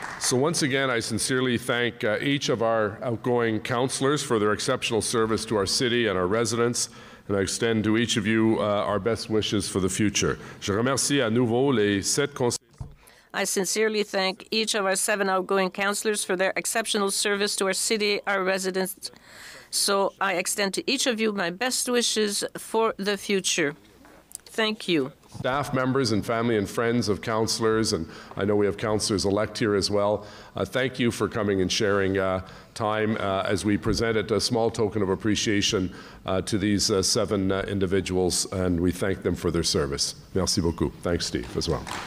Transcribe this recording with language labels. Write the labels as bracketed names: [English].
[English] So once again, I sincerely thank each of our outgoing councillors for their exceptional service to our city and our residents, and I extend to each of you our best wishes for the future. [French] Je remercie à nouveau les 7 conseillers. [English] I sincerely thank each of our 7 outgoing councillors for their exceptional service to our city, our residents. So I extend to each of you my best wishes for the future. Thank you. Staff members and family and friends of councillors, and I know we have councillors-elect here as well, thank you for coming and sharing time as we presented a small token of appreciation to these 7 individuals, and we thank them for their service. [French] Merci beaucoup. [English] Thanks, Steve, as well.